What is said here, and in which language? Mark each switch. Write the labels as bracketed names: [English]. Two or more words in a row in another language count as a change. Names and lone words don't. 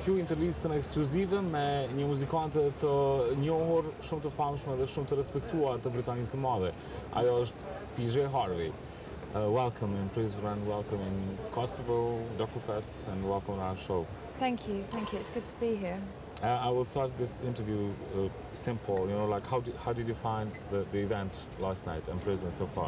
[Albanian] kjo intervistën ekskluzive me një muzikante të njohur, shumë të famshme dhe shumë të respektuar të Britanisë së Madhe. Ajo është PJ Harvey. [English] Welcome in Prizren, welcome in Kosovo, Dokufest, and welcome on our show. Thank you. It's good to be here. I will start this interview simple, like how did you find the event last night in Prizren so far?